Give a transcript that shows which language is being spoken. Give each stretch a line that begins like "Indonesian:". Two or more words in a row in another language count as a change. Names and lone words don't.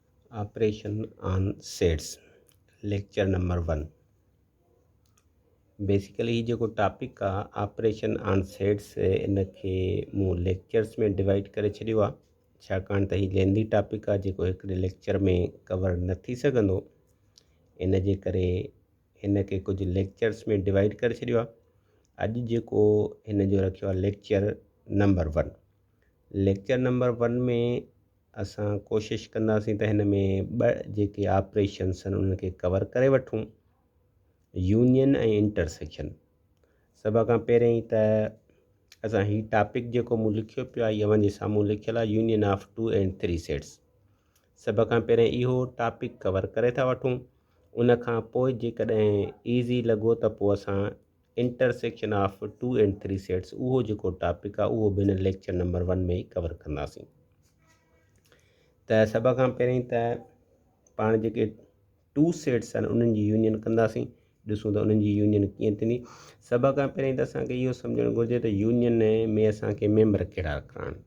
English: Operation on sets lecture number 1।
Sindhi: बेसिकली ही जेको टॉपिक आहे
English: operation on sets
Sindhi: इनखे मूं लेक्चर्स में डिवाइड करे छॾियो आहे, छाकाणि त ही
English: lengthy topic
Sindhi: आहे जेको हिकिड़े लेक्चर में कवर न थी सघंदो। इन जे करे हिनखे कुझु लेक्चर्स में डिवाइड करे छॾियो आहे। अॼु जेको हिन जो रखियो आहे
English: lecture number 1. lecture number 1
Sindhi: में असां कोशिशि कंदासीं त हिन में 2 जेके ऑपरेशन्स आहिनि उनखे कवर करे वठूं, यूनियन ऐं इंटरसेक्शन। सभ खां पहिरियों ई त असां ही टॉपिक जेको मूं लिखियो पियो आहे, यवन जे साम्हूं लिखियलु आहे
English: union of 2 and 3 sets.
Sindhi: सभ खां पहिरियों इहो टॉपिक कवर करे था वठूं। उन खां पोइ जेकॾहिं ईज़ी लॻो त पोइ असां
English: intersection of 2 and 3 sets,
Sindhi: उहो जेको टॉपिक आहे उहो बि हिन
English: lecture number 1
Sindhi: में ई कवर कंदासीं। त सभ खां पहिरियों त पाण जेके 2 सेट्स आहिनि उन्हनि जी यूनियन कंदासीं, ॾिसूं त उन्हनि जी यूनियन कीअं थींदी। सभ खां पहिरियों त असांखे इहो सम्झणु घुरिजे त यूनियन में असांखे मेंबर कहिड़ा रखणा आहिनि।